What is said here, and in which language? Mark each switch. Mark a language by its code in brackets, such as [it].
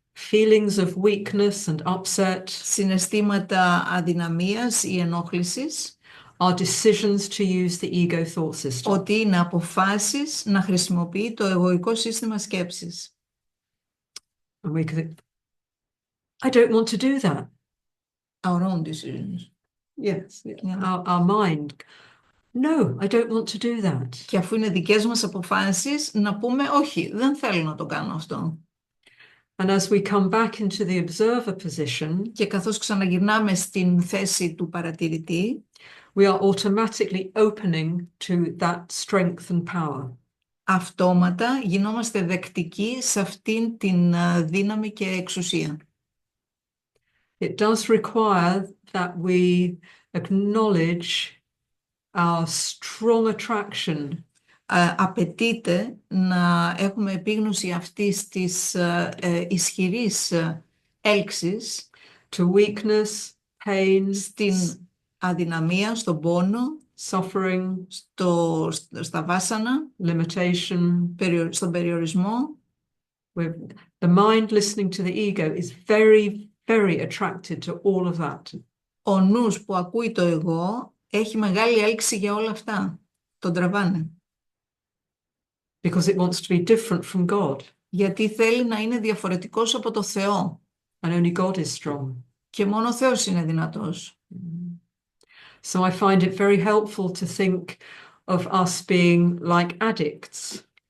[en] feelings of weakness and upset, [el] συναισθήματα αδυναμίας ή ενόχλησης, [en] are decisions to use the ego thought system. [el] ότι είναι αποφάσεις να χρησιμοποιεί το εγωικό σύστημα σκέψης. [en] And we could, I don't want to do that. Our own decisions. Yes, Yeah. our mind. No, I don't want to do that. [el] Και αφού είναι δικές μας αποφάσεις, να πούμε όχι, δεν θέλω να το κάνω αυτό. [en] And as we come back into the observer position, [el] Και καθώς ξαναγυρνάμε στην θέση του παρατηρητή, [en] we are automatically opening to that strength and power. [el] αυτόματα γινόμαστε δεκτικοί σε αυτήν την δύναμη και εξουσία. [en] It does require that we acknowledge our strong attraction [el] Απαιτείται να έχουμε επίγνωση αυτής της ισχυρής έλξης [en] to weakness, pain, [el] στην αδυναμία, στον πόνο, [en] suffering, [el] στα βάσανα, [en] limitation. [el] στον περιορισμό. [en] The mind listening to the ego is very, very attracted to all of that. [el] Ο νους που ακούει το εγώ έχει μεγάλη έλξη για όλα αυτά. Τον τραβάνε. [en] Because it wants to be different from God. [el] Γιατί θέλει να είναι διαφορετικός από το Θεό. [en] And only God is strong. [el] Και μόνο ο Θεός είναι δυνατός. [en] So I find it very helpful to think of us being like addicts.